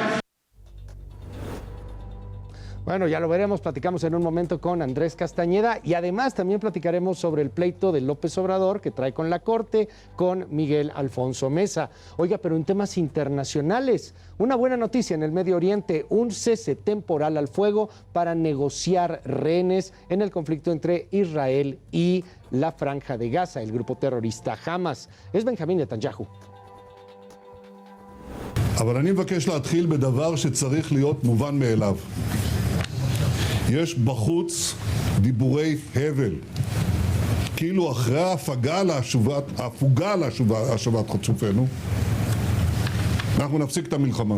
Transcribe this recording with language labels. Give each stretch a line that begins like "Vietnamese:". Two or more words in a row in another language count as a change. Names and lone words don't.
Spanish: Bueno, ya lo veremos, platicamos en un momento con Andrés Castañeda y además también platicaremos sobre el pleito de López Obrador que trae con la Corte, con Miguel Alfonso Mesa. Oiga, pero en temas internacionales, una buena noticia en el Medio Oriente, un cese temporal al fuego para negociar rehenes en el conflicto entre Israel y la Franja de Gaza, el grupo terrorista Hamas. Es Benjamín Netanyahu.
Hebrew: אבל אני מבקש להתחיל בדבר שצריך להיות מובן מאליו. יש בחוץ דיבורי הבל, כאילו אחרי ההפוגה להשבת חטופינו, אנחנו נפסיק את המלחמה.